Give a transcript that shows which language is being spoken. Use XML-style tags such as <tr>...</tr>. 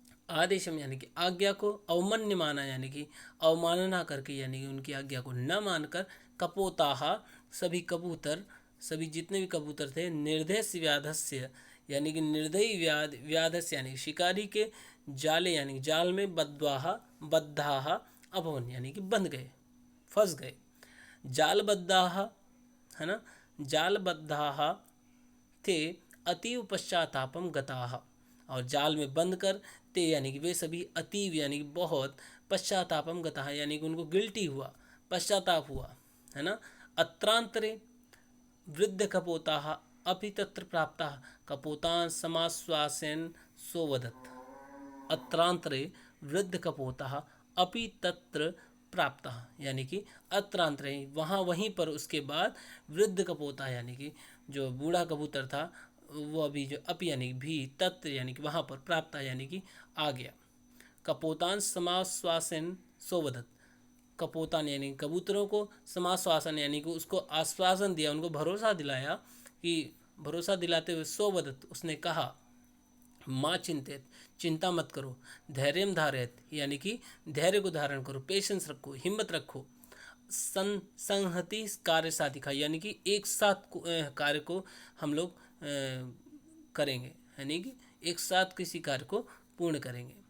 <hi>आदेशम यानी कि आज्ञा को, अवमान्य माना यानी कि अवमानना करके, यानी कि उनकी आज्ञा को न मानकर, कपोताः सभी कबूतर, सभी जितने भी कबूतर थे, निर्दय व्याधस्य यानी कि निर्दयी व्याधस्य यानी शिकारी के जाले यानी जाल में, बद्धाः अभवन यानी कि बंध गए, फंस गए, जालबद्धाः, है ना, जालबद्धाः थे</hi> <sa>अतीव पश्चातापम गताः,</sa> <hi>और जाल में बंद कर, ते यानी कि वे सभी, अतीव यानी कि बहुत, पश्चातापम गताः यानी कि उनको गिल्टी हुआ, पश्चाताप हुआ, है ना।</hi> <sa>अत्रांतरे वृद्ध कपोताः अपि तत्र प्राप्ताः कपोतान् समाश्वासयन् सोवदत्, अत्रांतरे वृद्ध कपोताः अपि तत्र</sa> <hi>प्राप्त, यानी कि अत्रांतरे वहाँ वहीं पर उसके बाद वृद्ध कपोता यानी कि जो बूढ़ा कबूतर था वो अभी जो अप यानी भी तत्र यानी कि वहाँ पर प्राप्त यानी कि आ गया। कपोतान समाश्वासन सोवदत, कपोतान यानी कबूतरों को समाश्वासन यानी कि उसको आश्वासन दिया, उनको भरोसा दिलाया कि भरोसा दिलाते हुए सोवदत उसने कहा माँ चिंतित, चिंता मत करो, धैर्यम धारयत यानी कि धैर्य को धारण करो, पेशेंस रखो, हिम्मत रखो, संहति कार्य साधिका यानी कि एक साथ कार्य को हम लोग करेंगे, यानी कि एक साथ किसी कार्य को पूर्ण करेंगे।</hi>